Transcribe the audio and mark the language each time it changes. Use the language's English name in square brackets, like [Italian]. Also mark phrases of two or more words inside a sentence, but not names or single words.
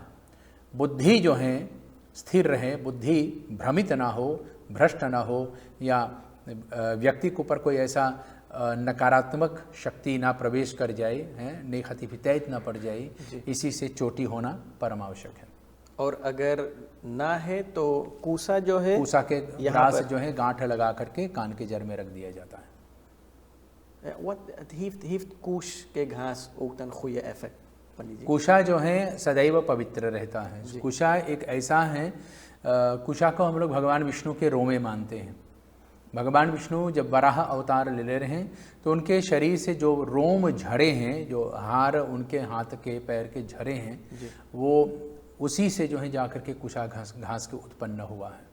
[Hindi] बुद्धि जो है स्थिर रहे, बुद्धि भ्रमित ना हो, भ्रष्ट ना हो, या व्यक्ति के ऊपर कोई ऐसा नकारात्मक शक्ति ना प्रवेश कर जाए, हैं नेखतिफितैत ना पड़ जाए, इसी से चोटी होना परम आवश्यक है। और अगर ना है तो कूसा जो है, कूसा के घास जो है गांठ लगा करके कान के जड़ में रख दिया जाता है। [Dutch] Wat heeft koes [Hindi] के घास [Dutch] ook dan goede effect? [Hindi] पंडित जी? कुशा जो है सदैव पवित्र रहता है। कुशा एक ऐसा है, कुशा को हम लोग भगवान विष्णु के रोमे मानते हैं। भगवान विष्णु जब वराह अवतार ले रहे हैं तो उनके शरीर से जो रोम झड़े हैं, जो हार उनके हाथ के पैर के झड़े हैं, वो उसी से जो है जाकर के कुशा घास के उत्पन्न हुआ है।